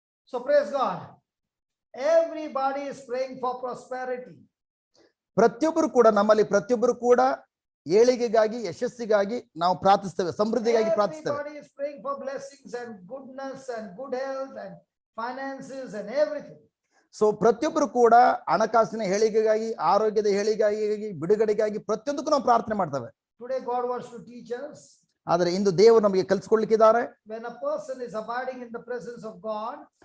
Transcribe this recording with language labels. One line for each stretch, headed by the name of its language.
English: So praise God. Everybody is praying for prosperity.
Kannada: ಪ್ರತಿಯೊಬ್ಬರು ಕೂಡ ನಮ್ಮಲ್ಲಿ ಪ್ರತಿಯೊಬ್ಬರು ಕೂಡ ಏಳಿಗೆಗಾಗಿ ಯಶಸ್ಸಿಗಾಗಿ ನಾವು ಪ್ರಾರ್ಥಿಸ್ತೇವೆ, ಸಮೃದ್ಧಿಗಾಗಿ ಪ್ರಾರ್ಥಿಸ್ತೇವೆ.
English: Everybody is praying for blessings and goodness and good health and finances and everything.
Kannada: So ಪ್ರತಿಯೊಬ್ಬರು ಕೂಡ ಹಣಕಾಸಿನ ಏಳಿಗೆಗಾಗಿ, ಆರೋಗ್ಯದ ಏಳಿಗೆಗಾಗಿ, ಬಿಡುಗಡೆಗಾಗಿ ಪ್ರತಿಯೊಂದಕ್ಕೂ ನಾವು ಪ್ರಾರ್ಥನೆ ಮಾಡ್ತೇವೆ.
English: Today God wants to teach us,
Kannada: ಆದರೆ ಇಂದು ದೇವರು ನಮಗೆ ಕಲಿಸ್ಕೊಳ್ಳಿಕ್ಕಿದ್ದಾರೆ,
English: when a person is abiding in the presence of God,